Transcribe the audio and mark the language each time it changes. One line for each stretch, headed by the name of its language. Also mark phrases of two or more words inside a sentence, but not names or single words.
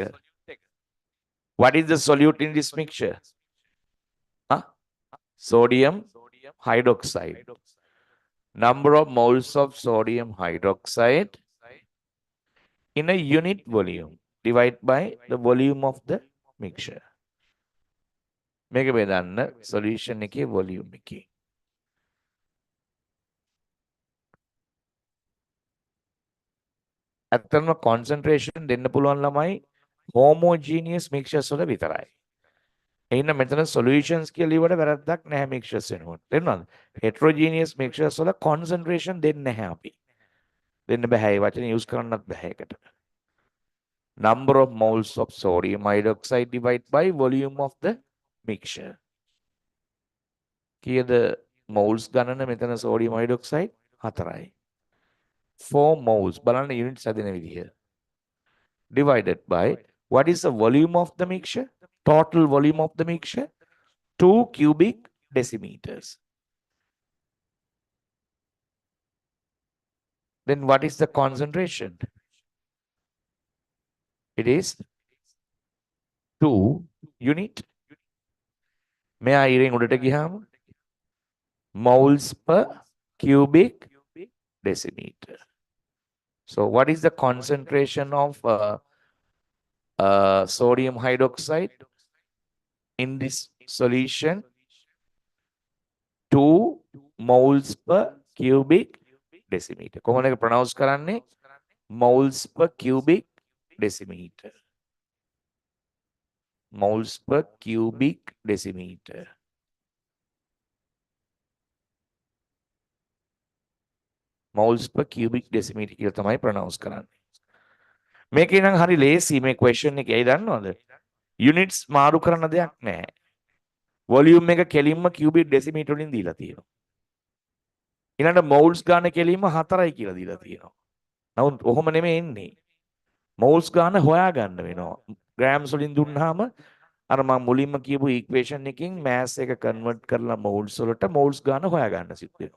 English: What is the solute in this mixture? Sodium hydroxide. Number of moles of sodium hydroxide in a unit volume divided by the volume of the mixture.
Sinhala: මේක බෙදන්න solution එකේ volume එකේ. ඇත්තටම concentration දෙන්න පුළුවන් ළමයි
English: homogeneous mixtures
Sinhala: වල විතරයි. එහෙනම් මෙතන solutions කියලා ලියවට වැරද්දක් නැහැ mixtures වෙනකොට. තේරුණාද?
English: heterogeneous mixtures
Sinhala: වල concentration දෙන්නේ නැහැ අපි. දෙන්න බෑ. ඒ වචනේ use කරන්නත් බෑ ඒකට.
English: Number of moles of sodium hydroxide divided by volume of the mixture.
Sinhala: කීයද moles ගණන මෙතන
English: sodium hydroxide
Sinhala: 4යි. 4 moles බලන්න units හදන විදිහ.
English: Divided by what is the volume of the mixture? Total volume of the mixture 2 cubic decimeters. Then what is the concentration? It is 2 unit.
Sinhala: මෙයා ඉරෙන් උඩට ගියාම
English: moles per cubic decimeter. So what is the concentration of sodium hydroxide in this solution? 2 moles per cubic decimeter.
Sinhala: කොහොමද ඒක pronounce කරන්නේ?
English: moles per cubic decimeter. Moles per cubic decimeter. Moles per cubic decimeter
Sinhala: කියලා තමයි pronounce කරන්නේ. මේකේ නම් හරි ලේසි මේ question එක. ඇයි දන්නවද? units මාරු කරන දෙයක් නැහැ. volume එක කෙලින්ම cubic decimeter වලින් දීලා තියෙනවා. ඊළඟට මෝල්ස් ගන්න කෙලින්ම 4යි කියලා දීලා තියෙනවා. නමුත් ඔහොම නෙමෙයි එන්නේ. මෝල්ස් ගන්න හොයාගන්න වෙනවා. ග්‍රෑම්ස් වලින් දුන්නාම අර මම මුලින්ම කියපු ඉක්වේෂන් එකකින් මෑස් එක කන්වර්ට් කරලා මෝල්ස් වලට මෝල්ස් ගන්න හොයාගන්න සිද්ධ වෙනවා.